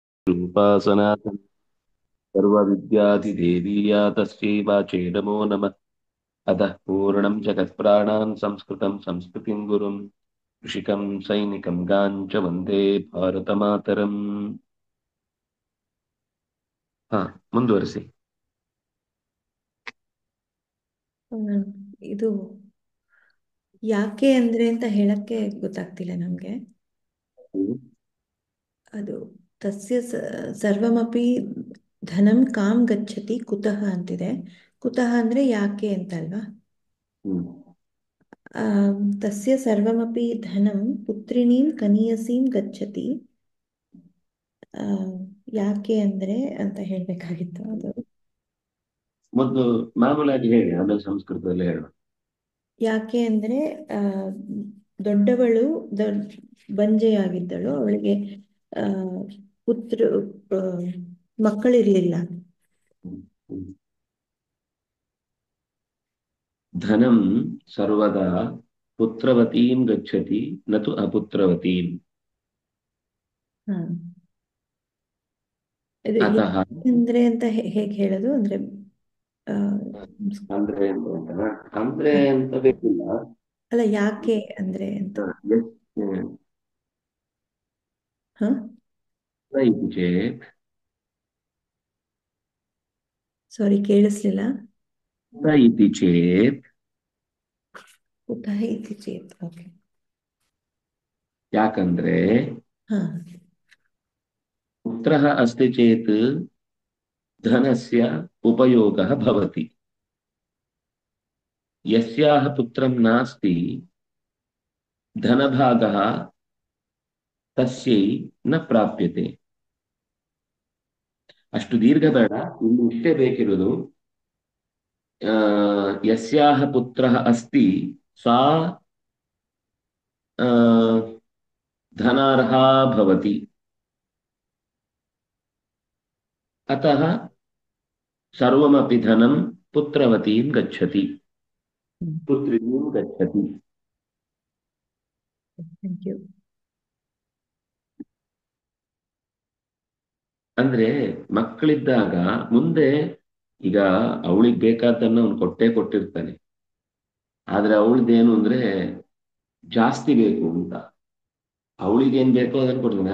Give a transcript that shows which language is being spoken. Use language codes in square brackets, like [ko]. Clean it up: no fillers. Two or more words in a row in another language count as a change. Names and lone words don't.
[sa] रूपासना सर्वविद्याधिदेवीया तस्यै वाचे नमो नमः। अतः पूर्णं जगत्प्राणान् संस्कृतं संस्कृतिं गुरुं ऋषिकं सैनिकं गां च वन्दे ಭಾರತಮಾತರಂ. [kn] ಹಾ, ಮುಂದುವರಿಸಿ. ಹ್ಮ್. ಇದು ಯಾಕೆ ಅಂದ್ರೆ ಅಂತ ಹೇಳಕ್ಕೆ ಗೊತ್ತಾಗ್ತಿಲ್ಲ ನಮ್ಗೆ. [sa] ಅದು ತಸ್ಯ ಸರ್ವಮಪಿ ಧನಂ ಕಾಂ ಗಚ್ಚತಿ ಕುತಃ ಅಂತಿದೆ. [kn] ಕುತಃ ಅಂದ್ರೆ ಯಾಕೆ ಅಂತಲ್ವಾ. ಹ್ಮ್. [sa] ತಸ್ಯ ಸರ್ವಮಪಿ ಧನಂ ಪುತ್ರಿಣೀಂ ಕನಿಯಸೀಂ ಗಚ್ಚತಿ. [kn] ಆ, ಯಾಕೆ ಅಂದ್ರೆ ಅಂತ ಹೇಳ್ಬೇಕಾಗಿತ್ತು ಅದು. ಮೊದಲು ಮಾಮೂಲಾಗಿ ಹೇಳಿ, ಆಮೇಲೆ ಸಂಸ್ಕೃತದಲ್ಲಿ ಹೇಳೋಣ. ಯಾಕೆ ಅಂದ್ರೆ ಆ, ದೊಡ್ಡವಳು ಬಂಜೆಯಾಗಿದ್ದಳು. ಅವಳಿಗೆ ಆ, ಪುತ್ರ ಆ, ಮಕ್ಕಳಿರ್ಲಿಲ್ಲ. ಹ್ಮ್. [sa] ಧನಂ ಸರ್ವದಾ ಪುತ್ರವತೀಂ ಗಚ್ಚತಿ ನತು ಅಪುತ್ರವತೀಂ. [kn] ಹ. ಇದು [sa] ಅತಃ [kn] ಅಂದ್ರೆ ಅಂತ ಹೇಗೆ ಹೇಳೋದು ಅಂದ್ರೆ ಆ, ಅಂದ್ರೆ ಏನು ಅಂತನಾ? ಅಂದ್ರೆ ಅಂತ ಬೇಕಿಲ್ಲ. ಅಲ್ಲ, ಯಾಕೆ ಅಂದ್ರೆ ಅಂತ. ಹ. [sa] इति चेत् [kn] ಸಾರಿ, ಕೇಳಿಸ್ಲಿಲ್ಲ. [sa] इति चेत् ಕುತಃ ಇತಿ ಚೇತ್. [kn] ಓಕೆ. ಯಾಕಂದ್ರೆ ಹಾ. [sa] पुत्रः अस्ति चेत् धनस्य उपयोगः भवति. यस्याः पुत्रं नास्ति धनभागः तस्यै न प्राप्यते. [kn] ಅಷ್ಟು ದೀರ್ಘ ಬೇಡ, ಇಲ್ಲಿ ಇಷ್ಟೇ ಬೇಕಿರುವುದು. [sa] ಯಸ್ಯಾಹ ಪುತ್ರಃ ಅಸ್ತಿ ಸಾ ಧನಾರ್ಹಾ ಭವತಿ. अतः सर्वमपि धनं पुत्रवतीं गच्छति, पुत्रीं गच्छति. [en] thank you. [kn] ಅಂದ್ರೆ ಮಕ್ಕಳಿದ್ದಾಗ ಮುಂದೆ ಈಗ ಅವಳಿಗೆ ಬೇಕಾದ್ದನ್ನ ಅವ್ನು ಕೊಟ್ಟೇ ಕೊಟ್ಟಿರ್ತಾನೆ. ಆದ್ರೆ ಅವಳದೇನು ಅಂದ್ರೆ ಜಾಸ್ತಿ ಬೇಕು ಅಂತ, ಅವಳಿಗೆ ಏನ್ ಬೇಕೋ ಅದನ್ನ ಕೊಡ್ತಾನೆ.